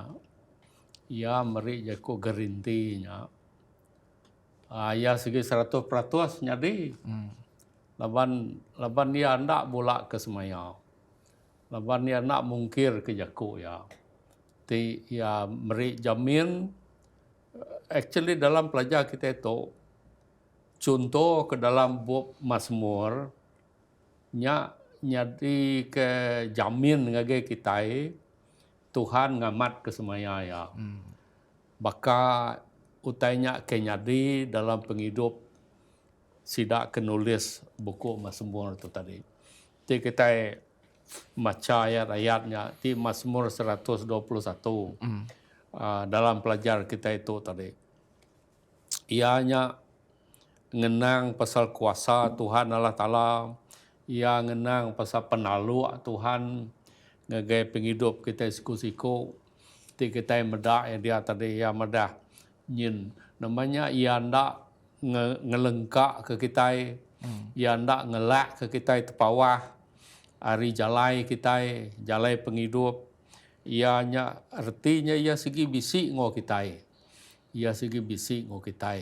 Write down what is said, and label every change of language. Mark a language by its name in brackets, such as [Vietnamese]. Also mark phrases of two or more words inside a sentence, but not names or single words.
[Iban] Ia meri jaku garanti ya. Ya segi 100% jadi. Laban dia nak bolak ke semaya. Laban dia nak mungkir ke jaku ya. Ti ya meri jamin actually dalam pelajar kita itu contoh ke dalam buku Mazmur nya jadi ke jamin ngage kita Tuhan ngamat ke semaya ya. Baka utainya ke nyadi dalam penghidup sidak kenulis buku Mazmur itu tadi. Ti kita baca ayat-ayatnya di Mazmur 121 dalam pelajar kita itu tadi. Ianya ngenang pasal kuasa Tuhan Allah Ta'ala. Ia ngenang pasal penalu Tuhan. Ngagai penghidup kita siku-siku. Ti kita medak dia tadi ya medah. Nyin namanya ia ndak ngelengkak ke kita, ia ndak ngelak ke kita tepawah, hari jalai kita, jalai penghidup, ianya artinya ia segi bisik ngo kita, ia segi bisik ngo kita.